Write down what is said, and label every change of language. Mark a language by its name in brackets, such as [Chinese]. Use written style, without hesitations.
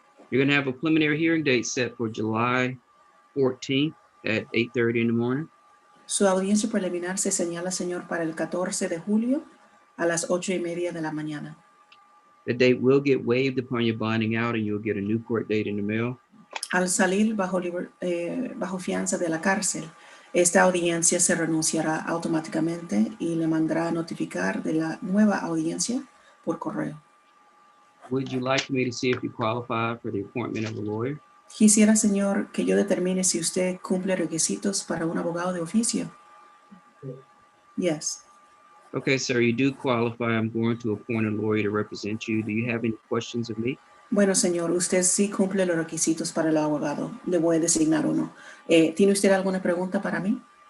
[English] You're going to have a preliminary hearing date set for July 14th at 8:30 in the morning. [Spanish] Su audiencia preliminar se señala, señor, para el 14 de julio a las 8:30 de la mañana. [English] The date will get waived upon your bonding out and you'll get a new court date in the mail. [Spanish] Al salir bajo fianza de la cárcel, esta audiencia se renunciará automáticamente y le mandará a notificar de la nueva audiencia por correo. [English] Would you like me to see if you qualify for the appointment of a lawyer? [Spanish] Quisiera, señor, que yo determine si usted cumple requisitos para un abogado de oficio. [English] Yes. Okay, sir, you do qualify. I'm going to appoint a lawyer to represent you. Do you have any questions of me? [Spanish] Bueno, señor, usted sí cumple los requisitos para el abogado. Le voy a designar uno. ¿Tiene usted alguna pregunta para mí?